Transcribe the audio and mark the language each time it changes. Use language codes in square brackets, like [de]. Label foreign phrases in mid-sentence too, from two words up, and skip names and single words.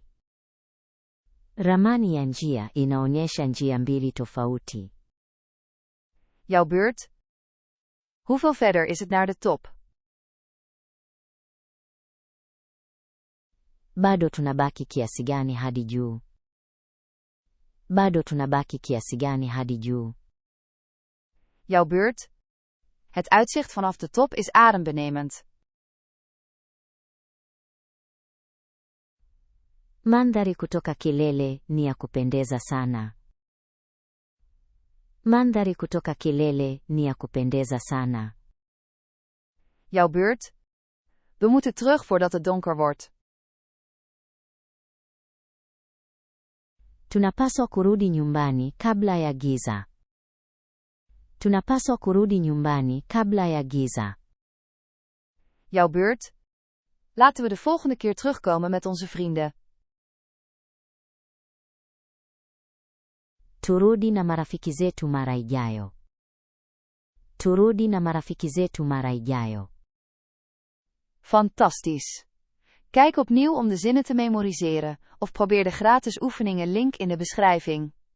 [sw] Ramani ya njia inaonyesha njia mbili tofauti. [nl] Jouw beurt. Hoeveel verder is het naar de top? [sw] Bado tunabaki kiasi gani hadi juu? Bado tunabaki kiasi gani hadi juu? [nl] Jouw beurt. Het uitzicht vanaf de top is adembenemend. [sw] Mandhari kutoka kilele ni ya kupendeza sana. Mandhari kutoka kilele ni ya kupendeza sana. [nl] Jouw beurt. We moeten terug voordat het donker wordt. [sw] Tunapaswa kurudi nyumbani kabla ya giza. Tunapaswa kurudi nyumbani kabla ya giza. [nl] Jouw beurt. Laten we de volgende keer terugkomen met onze vrienden. [sw] Turudi na marafiki zetu mara ijayo. Turudi na marafiki zetu mara ijayo. [nl] Fantastisch. Kijk opnieuw om de zinnen te memoriseren, of probeer de gratis oefeningen link in de beschrijving.